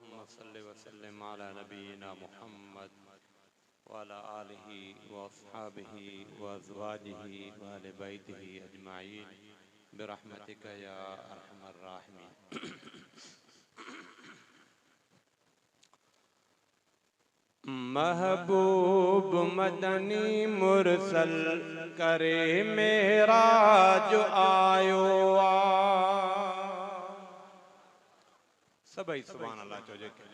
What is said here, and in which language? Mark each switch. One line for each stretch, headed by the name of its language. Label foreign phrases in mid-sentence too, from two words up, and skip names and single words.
Arabic: صل وسلم على نبينا محمد وعلى آله وأصحابه وأزواجه وأهل بيته أجمعين برحمتك يا أرحم الراحمين.
Sindhi: महबूब मदनी मुरसल करे मेराज आयो आ। सभई
Arabic: سبحان الله
Sindhi: चोजे।